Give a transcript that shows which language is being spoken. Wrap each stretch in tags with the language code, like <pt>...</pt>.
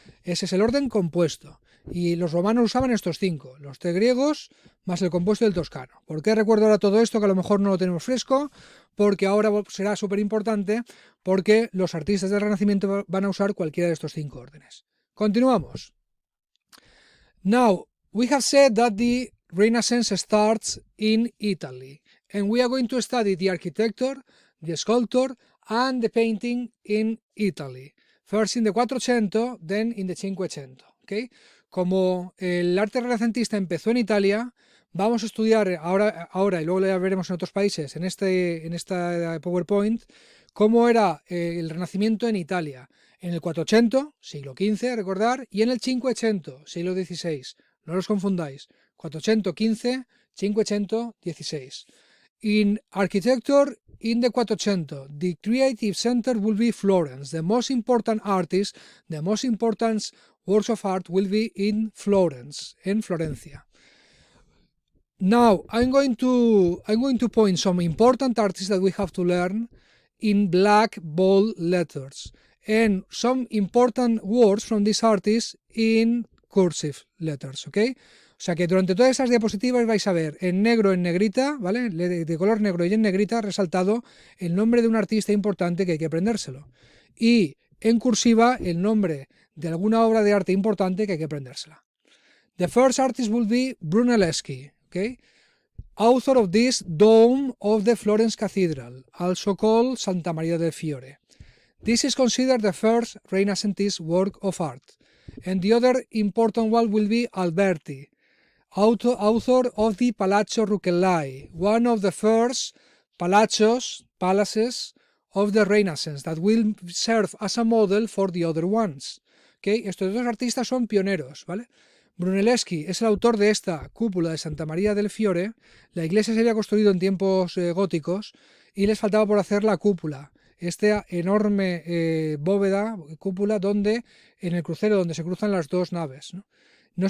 <es>Ese es el orden compuesto. Y los romanos usaban estos 5, los 3 griegos más el compuesto del toscano. ¿Por qué recuerdo ahora todo esto? Que a lo mejor no lo tenemos fresco, porque ahora será súper importante, porque los artistas del Renacimiento van a usar cualquiera de estos 5 órdenes. Continuamos.</es> <en>Now, we have said that the Renaissance starts in Italy, and we are going to study the architecture, the sculpture, and the painting in Italy. First in the 400, then in the 500. ¿Okay?</en> <es>Como el arte renacentista empezó en Italia, vamos a estudiar ahora y luego ya veremos en otros países, en esta PowerPoint, cómo era el Renacimiento en Italia. En el 400, siglo XV, recordar, y en el 500, siglo XVI. No los confundáis. 400, 15, 500, 16.</es> <en>In architecture, in the 400, the creative center will be Florence. The most important artists, the most important works of art will be in Florence,</en> <es>en Florencia.</es> <en>Now, I'm going to point some important artists that we have to learn in black bold letters, and some important words from these artists in cursive letters, ¿ok?</en> <es>O sea que durante todas esas diapositivas vais a ver en negro, en negrita, ¿vale? De color negro y en negrita resaltado el nombre de un artista importante que hay que aprendérselo. Y en cursiva el nombre de alguna obra de arte importante que hay que aprendérsela.</es> <en>The first artist will be Brunelleschi, okay? Author of this Dome of the Florence Cathedral, also called Santa Maria del Fiore. This is considered the first Renaissance work of art. And the other important one will be Alberti, author of the Palazzo Rucellai, one of the first palaces of the Renaissance that will serve as a model for the other ones. Okay?</en> <es>Estos 2 artistas son pioneros, ¿vale? Brunelleschi es el autor de esta cúpula de Santa María del Fiore. La iglesia se había construido en tiempos góticos y les faltaba por hacer la cúpula. Esta enorme cúpula donde, en el crucero donde se cruzan las 2 naves, ¿no?</es>